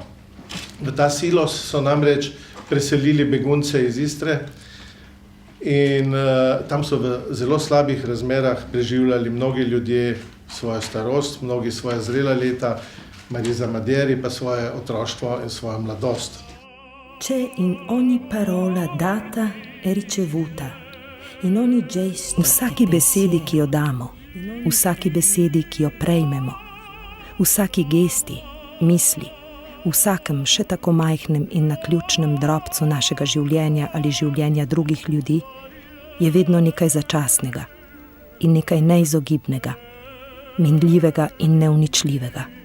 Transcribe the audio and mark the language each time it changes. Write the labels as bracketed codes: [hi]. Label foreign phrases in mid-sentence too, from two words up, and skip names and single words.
[sl] V ta silos so namreč preselili begunce iz Istre in tam so v zelo slabih razmerah preživljali mnogi ljudje svojo starost, mnogi svoja zrela leta, Marisa Madieri pa svoje otroštvo in svojo mladost. [it] C'è in ogni parola data e ricevuta, in ogni gesto. [sl] Vsaki besedi, ki jo damo, vsaki besedi, ki jo prejmemo, vsaki gesti, misli, vsakem še tako majhnem in naključnem drobcu našega življenja ali življenja drugih ljudi, je vedno nekaj začasnega in nekaj neizogibnega, minljivega in neuničljivega.